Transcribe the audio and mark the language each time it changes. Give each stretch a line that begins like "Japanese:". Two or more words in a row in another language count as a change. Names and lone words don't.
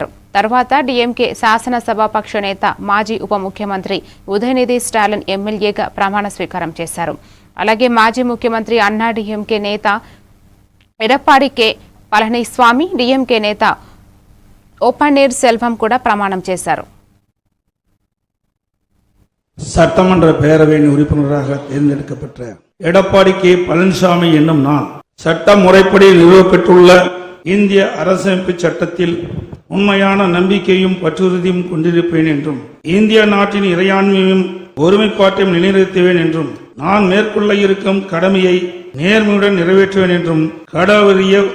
Telugu: తర్వాత డీఎంకే శాసనసభాపక్ష నేత మాజీ ఉప ముఖ్యమంత్రి ఉదయనిధి స్టాలిన్ ఎమ్మెల్యేగా ప్రమాణ స్వీకారం చేశారు. అలాగే మాజీ ముఖ్యమంత్రి అన్నా డీఎంకే నేత ఎడప్పాడి కె పళనిస్వామి, డీఎంకే నేత ఓపన్నీర్ సెల్వం కూడా ప్రమాణం చేశారు.
Tamil: சட்டமன்ற பேரவையின் உறுப்பினராக தேர்ந்தெடுக்கப்பட்ட எடப்பாடி கே பழனிசாமி என்னும் நான் சட்ட முறைப்படி நிறுவப்பெற்றுள்ள இந்திய அரசமைப்பு சட்டத்தில் உண்மையான நம்பிக்கையும் பற்றுறுதியும் கொண்டிருப்பேன் என்றும் இந்திய நாட்டின் இறையாண்மையும் ஒருமைப்பாட்டையும் நிலைநிறுத்துவேன் என்றும் நான் மேற்கொள்ள இருக்கும் கடமையை நேர்மையுடன் நிறைவேற்றுவேன் என்றும் கடவுரிய